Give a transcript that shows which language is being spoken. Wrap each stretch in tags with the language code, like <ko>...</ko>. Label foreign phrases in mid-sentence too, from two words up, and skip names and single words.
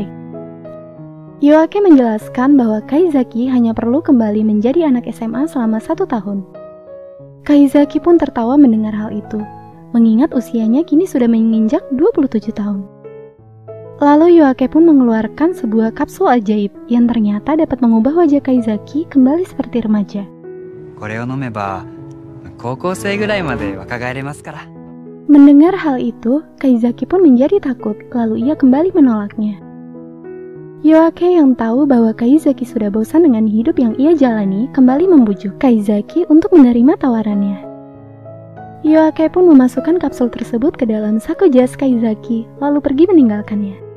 <id>Yoake menjelaskan bahwa Kaizaki hanya perlu kembali menjadi anak SMA selama 1 tahun. Kaizaki pun tertawa mendengar hal itu, mengingat usianya kini sudah menginjak 27 tahun. Lalu Yoake pun mengeluarkan sebuah kapsul ajaib yang ternyata dapat mengubah wajah Kaizaki kembali seperti remaja.</id> <ja>これを飲めば高校生ぐらいまで若返れますから。</ja> <id>Mendengar hal itu, Kaizaki pun menjadi takut, lalu ia kembali menolaknya. Yoake yang tahu bahwa Kaizaki sudah bosan dengan hidup yang ia jalani, kembali membujuk Kaizaki untuk menerima tawarannya. Yoake pun memasukkan kapsul tersebut ke dalam saku jas Kaizaki, lalu pergi meninggalkannya.</id>